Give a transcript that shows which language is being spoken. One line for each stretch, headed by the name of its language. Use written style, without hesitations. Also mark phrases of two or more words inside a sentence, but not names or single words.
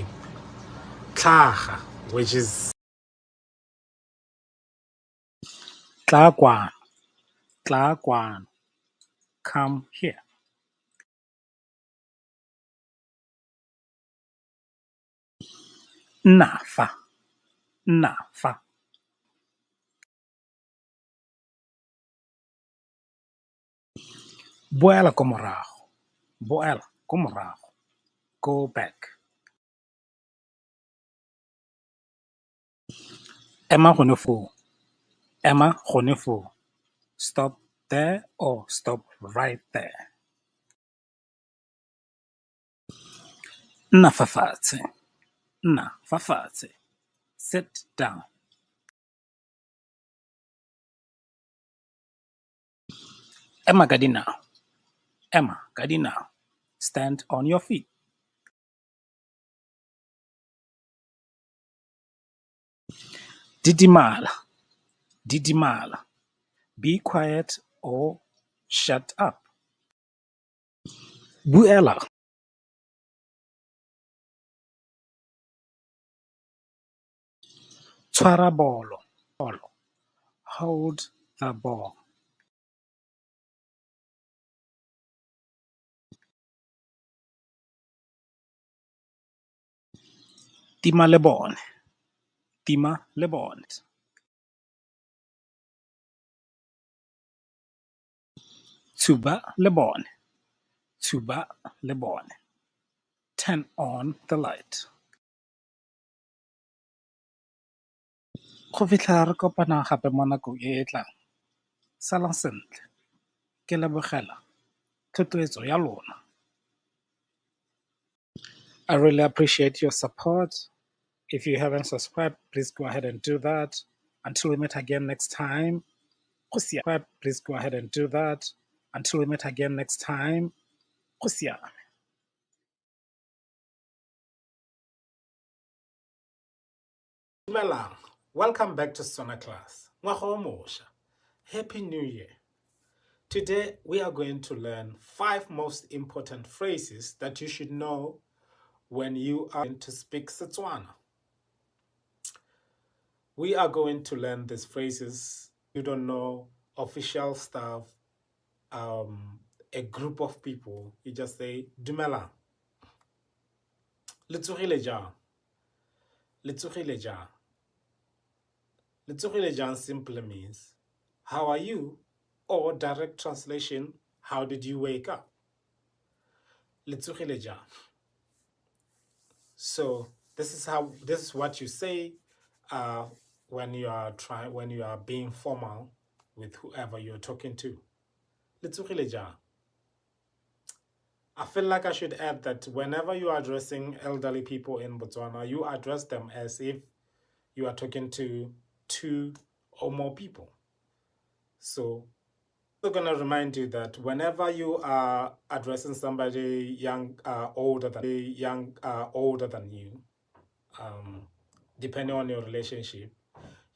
English: Tlhaga, which is tlakwan, come here.
Tswana: Nafa, boela ko morago,
English: go back.
Tswana: Ema gone foo,
English: stop there or stop right there.
Tswana: Nna fa fatshe,
English: sit down.
Tswana: Ema ka dinao,
English: stand on your feet. Didimala, be quiet or shut up.
Tswana: Buela, tshwara bolo,
English: hold the ball.
Tswana: Tima le bone. Tuba le bone.
English: Turn on the light.
Tswana: Go fitlha re kopana gape mo nakong e e tlang. Salang sentle. Ke lebogela thotloetso ya lona.
English: I really appreciate your support. If you haven't subscribed, please go ahead and do that. Until we meet again next time. Please go ahead and do that. Until we meet again next time.
Tswana: Dumelang.
English: Welcome back to Setswana class.
Tswana: Ngwaga o mošwa.
English: Happy New Year. Today we are going to learn 5 most important phrases that you should know when you are going to speak Setswana. We are going to learn these phrases. You don't know official stuff, a group of people, you just say Dumelang.
Tswana: Le tsogile jang? Le tsogile jang
English: simply means how are you, or direct translation,
Tswana: how did you wake up? Le tsogile jang.
English: So this is what you say when you are being formal with whoever you're talking to.
Tswana: Le tsogile jang.
English: I feel like I should add that whenever you are addressing elderly people in Botswana, you address them as if you are talking to 2 or more people. So I'm going to remind you that whenever you are addressing somebody older than you, depending on your relationship,